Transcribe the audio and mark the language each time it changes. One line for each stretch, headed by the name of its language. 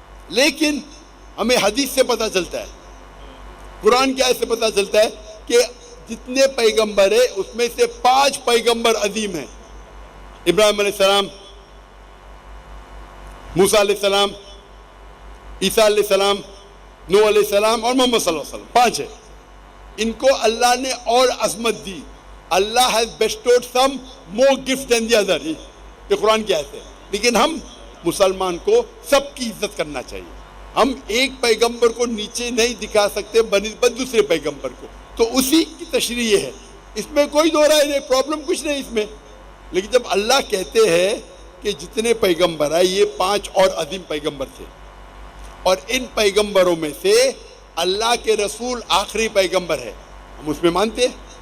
Urdu: لیکن ہمیں حدیث سے پتہ چلتا ہے، قرآن کی آیت سے پتہ چلتا ہے کہ جتنے پیغمبر ہیں اس میں سے 5 پیغمبر عظیم ہیں. ابراہیم علیہ السلام، موسیٰ علیہ السلام، عیسیٰ علیہ السلام، نوح علیہ السلام اور محمد صلی اللہ علیہ وسلم. 5 ہے. ان کو اللہ نے اور عظمت دی.
English: Allah has bestowed some more gifts than the other.
Urdu: یہ قرآن کی آیت ہے. لیکن ہم مسلمان کو سب کی عزت کرنا چاہیے. ہم ایک پیغمبر کو نیچے نہیں دکھا سکتے بنسبت دوسرے پیغمبر کو. تو اسی کی تشریح یہ ہے، اس میں کوئی دو رائے نہیں، پرابلم کچھ نہیں اس میں. لیکن جب اللہ کہتے ہیں کہ جتنے پیغمبر آئے یہ 5 اور عظیم پیغمبر تھے، اور ان پیغمبروں میں سے اللہ کے رسول آخری پیغمبر ہے، ہم اس میں مانتے ہیں.